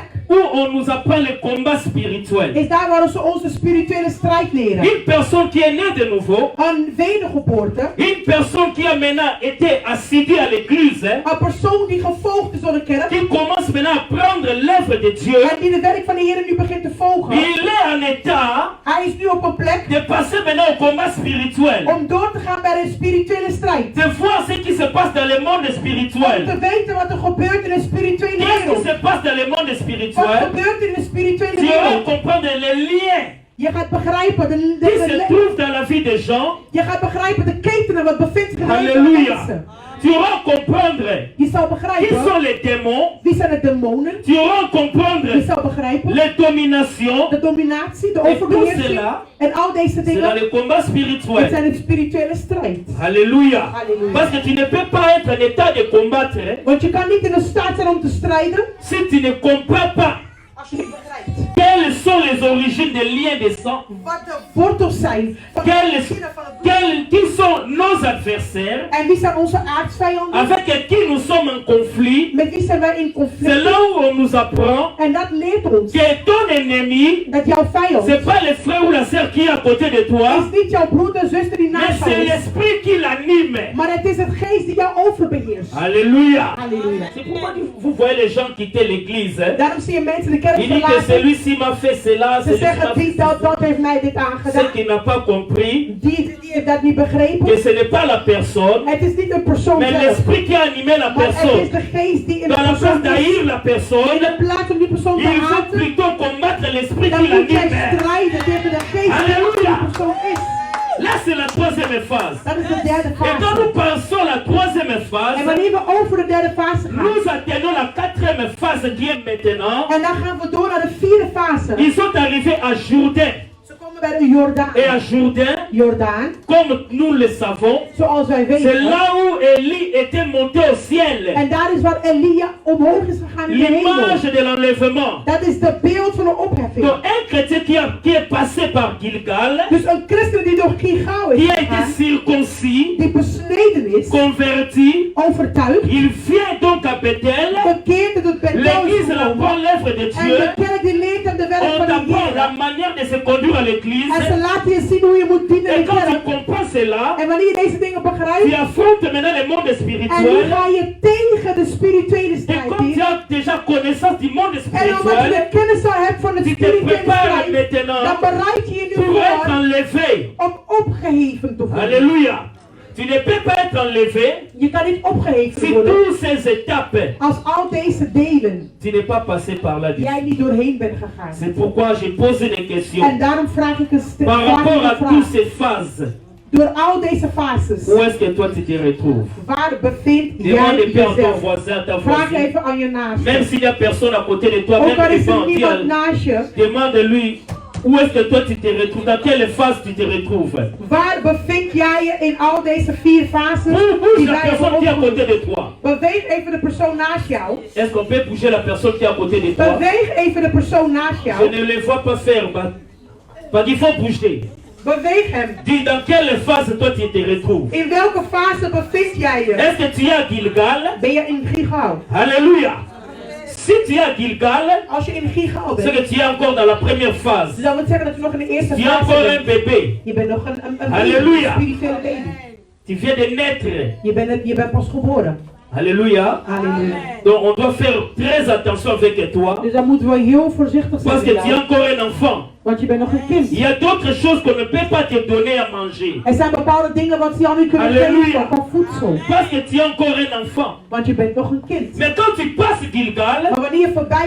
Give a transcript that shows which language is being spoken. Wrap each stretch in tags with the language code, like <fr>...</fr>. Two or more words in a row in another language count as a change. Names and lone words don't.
<fr>où on nous apprend le combat spirituel.</fr> <nl>is daar waar ze onze spirituele strijd leren.</nl> <fr>Une personne qui est née de nouveau,</fr> <nl>Een wedergeboorte,</nl> <fr>une personne qui a maintenant été assidue à l'église,</fr> <nl>een persoon die gevolgd is door de kerk</nl> <fr>qui commence maintenant à prendre l'œuvre de Dieu,</fr> <nl>en die de werk van de Heer nu begint te volgen.</nl> <fr>il est en état</fr> <nl>Hij is nu op een plek</nl> <fr>de passer maintenant au combat spirituel,</fr> <nl>om door te gaan bij de spirituele strijd.</nl> <fr>de voir ce qui se passe dans le monde</fr> <nl>Om te</nl> <fr>spirituel.</fr> <nl>weten wat er gebeurt in de spirituele</nl> <fr>Qu'est-ce qui</fr> <nl>wereld.</nl> <fr>se passe dans le monde</fr> <nl>Wat</nl> <fr>spirituel?</fr> <nl>gebeurt in de spirituele</nl> <fr>Tu vas</fr> <nl>wereld.</nl> <fr>comprendre les liens</fr> <nl>Je gaat begrijpen</nl> <fr>qui se trouvent dans la vie des gens.</fr> <nl>je gaat begrijpen de ketenen wat bevindt zich in de leven van</nl> <fr>Alléluia.</fr> <nl>mensen.</nl> <fr>Tu vas comprendre</fr> <nl>Je zal</nl> <fr>qui</fr> <nl>begrijpen</nl> <fr>sont les démons.</fr> <nl>wie zijn de demonen.</nl> <fr>Tu vas</fr> <nl>Je</nl> <fr>comprendre</fr> <nl>zal begrijpen</nl> <fr>les dominations.</fr> <nl>de dominatie, de</nl> <fr>Et tout</fr> <nl>overbeheersing</nl> <fr>cela,</fr> <nl>en al deze</nl> <fr>c'est dans</fr> <nl>dingen.</nl> <fr>le combat</fr> <nl>Het</nl> <fr>spirituel.</fr> <nl>zijn de spirituele strijd.</nl> <fr>Alléluia.</fr> <nl>Alléluia.</nl> <fr>Parce que tu ne peux pas être en état de combattre</fr> <nl>Want je kan niet in de staat zijn om te strijden</nl> <fr>si tu ne comprends pas</fr> <nl>als je niet begrijpt</nl> <fr>quelles sont les origines des liens de sang,</fr> <nl>wat de wortels zijn van de</nl> <fr>quels,</fr> <nl>origine van het bloed.</nl> <fr>qui sont nos adversaires,</fr> <nl>En wie zijn onze aardsvijanden?</nl> <fr>avec qui nous sommes en conflit.</fr> <nl>Met wie zijn wij in</nl> <fr>C'est</fr> <nl>conflict?</nl> <fr>là où on nous apprend</fr> <nl>En dat leert ons</nl> <fr>que ton ennemi,</fr> <nl>dat jouw vijand</nl> <fr>c'est pas le frère ou la sœur qui est à côté de toi,</fr> <nl>is niet jouw broeder, zuster die</nl> <fr>mais</fr> <nl>naast jou</nl> <fr>c'est</fr> <nl>is.</nl> <fr>l'esprit qui l'anime.</fr> <nl>Maar het is het geest die jou overbeheerst.</nl> <fr>Alléluia.</fr> <nl>Halleluja.</nl> <fr>C'est pourquoi vous voyez les gens quitter l'église. Hein?</fr> <nl>Daarom zie je mensen de kerk</nl> <fr>Il dit que</fr> <nl>verlaten.</nl> <fr>celui-ci m'a fait cela,</fr> <nl>Ze</nl> <fr>celui-ci m'a</fr> <nl>zeggen,</nl> <fr>fait</fr> <nl>die</nl> <fr>cela.</fr> <nl>dat heeft mij dit</nl> <fr>Ce</fr> <nl>aangedaan.</nl> <fr>qui n'a pas compris,</fr> <nl>Die heeft dat niet begrepen.</nl> <fr>que ce n'est pas la personne,</fr> <nl>Het is niet een persoon</nl> <fr>mais</fr> <nl>zelf.</nl> <fr>l'esprit qui a animé la</fr> <nl>Maar het is</nl> <fr>personne.</fr> <nl>de geest die in de</nl> <fr>Dans la place</fr> <nl>persoon is.</nl> <fr>d'haïr la</fr> <nl>In</nl> <fr>personne,</fr> <nl>de plaats om die persoon te</nl> <fr>il faut</fr> <nl>haten,</nl> <fr>plutôt combattre l'esprit</fr> <nl>dan</nl> <fr>qui</fr> <nl>moet jij</nl> <fr>l'anime.</fr> <nl>strijden tegen de geest die Halleluja. in die persoon is.</nl> <fr>Là, c'est la troisième phase.</fr> <nl>Dat is de derde</nl> <fr>Et quand</fr> <nl>fase.</nl> <fr>nous passons à la troisième</fr> <nl>En</nl> <fr>phase,</fr> <nl>wanneer we over de derde fase gaan,</nl> <fr>nous atteignons la quatrième phase qui est maintenant.</fr> <nl>en dan gaan we door naar de vierde fase.</nl> <fr>Ils sont arrivés à Jourdain.</fr> <nl>Ze komen bij de Jordaan.</nl> <fr>Et à Jourdain,</fr> <nl>Jordaan,</nl> <fr>comme nous le savons,</fr> <nl>zoals wij</nl> <fr>c'est</fr> <nl>weten.</nl> <fr>là où Élie était monté au ciel.</fr> <nl>En daar is waar Elia omhoog is gegaan in de hemel.</nl> <fr>L'image de l'enlèvement.</fr> <nl>Dat is de beeld van de opheffing.</nl> <fr>Donc un chrétien qui est passé par Gilgal,</fr> <nl>Dus een christen die door Gilgal is</nl> <fr>qui a été</fr> <nl>gegaan,</nl> <fr>circoncis,</fr> <nl>die besneden is,</nl> <fr>converti,</fr> <nl>overtuigd,</nl> <fr>il vient donc à Bethel.</fr> <nl>bekeerd tot Bethel is</nl> <fr>L'église</fr> <nl>gekomen.</nl> <fr>apprend l'œuvre de</fr> <nl>En</nl> <fr>Dieu.</fr> <nl>de kerk die leert hem de werk</nl> <fr>On</fr> <nl>van de</nl> <fr>t'apprend la</fr> <nl>Heer.</nl> <fr>manière de se conduire à</fr> <nl>En</nl> <fr>l'église.</fr> <nl>ze laten je zien hoe je moet dienen in</nl> <fr>Et</fr> <nl>de</nl> <fr>quand tu</fr> <nl>kerk.</nl> <fr>comprends cela,</fr> <nl>En wanneer je deze dingen</nl> <fr>tu</fr> <nl>begrijpt,</nl> <fr>affrontes maintenant le monde</fr> <nl>en nu</nl> <fr>spirituel.</fr> <nl>ga je tegen de spirituele</nl> <fr>Et</fr> <nl>strijd</nl> <fr>comme tu</fr> <nl>in.</nl> <fr>as déjà connaissance du monde</fr> <nl>En omdat je</nl> <fr>spirituel,</fr> <nl>de kennis al hebt van de</nl> <fr>tu te</fr> <nl>spirituele</nl> <fr>prépares</fr> <nl>strijd,</nl> <fr>maintenant</fr> <nl>dan bereid je je nu</nl> <fr>pour être</fr> <nl>voor</nl> <fr>enlevé.</fr> <nl>om opgeheven te worden.</nl> <fr>Alléluia. Tu ne peux pas être enlevé</fr> <nl>Je kan niet opgeheven</nl> <fr>si</fr> <nl>worden</nl> <fr>toutes ces étapes,</fr> <nl>als al deze delen</nl> <fr>tu n'es pas passé par là.</fr> <nl>jij niet doorheen bent gegaan.</nl> <fr>C'est pourquoi j'ai posé des</fr> <nl>En</nl> <fr>questions</fr> <nl>daarom vraag ik een</nl> <fr>par rapport à toutes</fr> <nl>vraag.</nl> <fr>ces phases.</fr> <nl>Door al deze fases,</nl> <fr>Où est-ce que toi tu te retrouves?</fr> <nl>waar bevindt</nl> <fr>Demande</fr> <nl>jij</nl> <fr>de paix à ton</fr> <nl>jezelf?</nl> <fr>voisin, à ta</fr> <nl>Vraag</nl> <fr>voisine.</fr> <nl>even aan je naast.</nl> <fr>Même s'il n'y a personne à côté de toi,</fr> <nl>Ook al</nl> <fr>même</fr> <nl>is</nl> <fr>des</fr> <nl>er niemand</nl> <fr>gens,</fr> <nl>naast je,</nl> <fr>demande-lui où est-ce que toi tu te retrouves, dans quelle phase tu te retrouves.</fr> <nl>waar bevind jij je in al deze vier fases</nl> <fr>Bouge</fr> <nl>die</nl> <fr>la</fr> <nl>wij</nl> <fr>personne</fr> <nl>hebben</nl> <fr>qui est à côté</fr> <nl>opgenoemd?</nl> <fr>de toi.</fr> <nl>Beweeg even de persoon naast jou.</nl> <fr>Est-ce qu'on peut bouger la personne qui est à côté de toi?</fr> <nl>Beweeg even de persoon naast</nl> <fr>Je</fr> <nl>jou.</nl> <fr>ne le vois pas faire, parce qu'il faut bouger.</fr> <nl>Beweeg hem.</nl> <fr>Dis dans quelle phase toi tu te retrouves.</fr> <nl>In welke fase bevind jij je?</nl> <fr>Est-ce que tu es à Gilgal?</fr> <nl>Ben je in Gilgal?</nl> <fr>Alléluia. Si tu es à Gilgal,</fr> <nl>Als je in Gilgal</nl> <fr>c'est</fr> <nl>bent,</nl> <fr>que tu es encore dans la première phase.</fr> <nl>dan wil het zeggen dat je nog in de eerste</nl> <fr>Tu es</fr> <nl>fase</nl> <fr>encore un</fr> <nl>bent.</nl> <fr>bébé.</fr> <nl>Je bent nog een Halleluja. spirituele baby.</nl> <fr>Tu viens de naître.</fr> <nl>Je bent pas geboren.</nl> <fr>Alléluia.</fr> <nl>Halleluja.</nl> <fr>Donc on doit faire très attention avec toi.</fr> <nl>Dus dan moeten we heel voorzichtig zijn.</nl> <fr>Parce que</fr> <nl>met</nl> <fr>tu es</fr> <nl>jou.</nl> <fr>encore un enfant.</fr> <nl>Want je bent nog een kind.</nl> <fr>Il y a d'autres choses qu'on ne peut pas te donner à manger.</fr> <nl>Er zijn bepaalde dingen wat ze jou niet kunnen Halleluja. geven van voedsel.</nl> <fr>Parce que tu es encore un enfant.</fr> <nl>Want je bent nog een kind.</nl> <fr>Mais quand tu passes Gilgal,</fr> <nl>Maar wanneer je voorbij</nl>